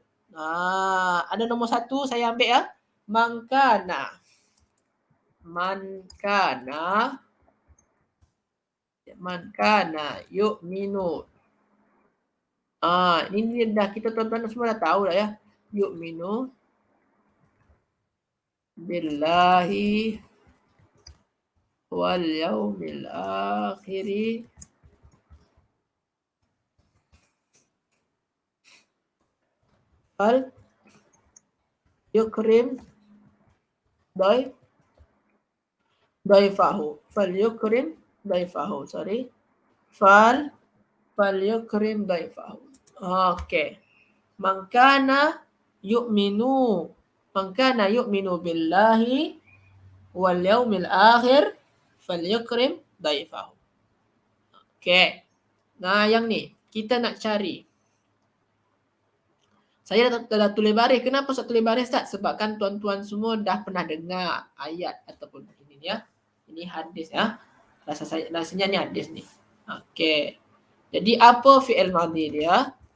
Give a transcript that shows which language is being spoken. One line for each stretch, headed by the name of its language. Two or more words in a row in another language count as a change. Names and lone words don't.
Malay: Ada nomor 1 saya ambil ya.
Arabic: من كان يؤمن.
Malay: Ini dah kita tuan-tuan semua dah tahu dah ya.
Arabic: Yu'minu. بالله واليوم الآخر فليكرم ضيفه. فليكرم ضيفه. Sorry. فليكرم ضيفه. Okay. من كان يؤمن. من كان يؤمن بالله واليوم الآخر فليكرم ضيفه.
Malay: Okay. Nah, yang ni kita nak cari. Saya dah tulis baris. Kenapa saya tulis baris, Ustaz? Sebab kan tuan-tuan semua dah pernah dengar ayat ataupun ini ya. Ini hadis ya. Rasanya ni hadis ni. Okey. Jadi apa
Arabic: فعل ماضي
Malay: dia?